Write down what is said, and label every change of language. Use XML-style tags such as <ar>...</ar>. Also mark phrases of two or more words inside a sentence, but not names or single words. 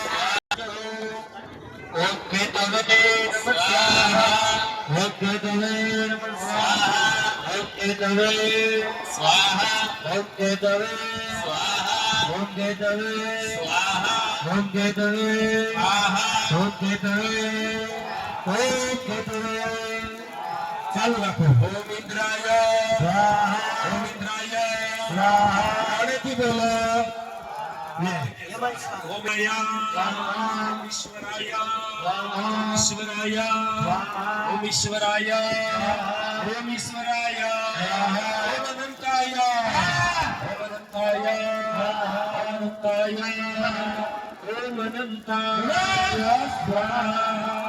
<sa>ओम केतवे नमः स्वाहा ओम केतवे नमः स्वाहा ओम केतवे स्वाहा ओम केतवे स्वाहा ओम केतवे स्वाहा ओम केतवे स्वाहा ओम केतवे</sa> <gu>ચાલુ રાખો.</gu> <sa>ઓમ ઇન્દ્રાય સ્વાહા ઓમ ઇન્દ્રાય સ્વાહા.</sa> <gu>આડેથી બોલો.</gu> <sa>ઓમ ઈશ્વરાય ઈશ્વરાય ઓમ ઈશ્વરાય ઓમ ઈશ્વરાય ઓમ અનંતાય ઓમ અનંતાય ઓમ અનંતાય સ્વાહા.</sa>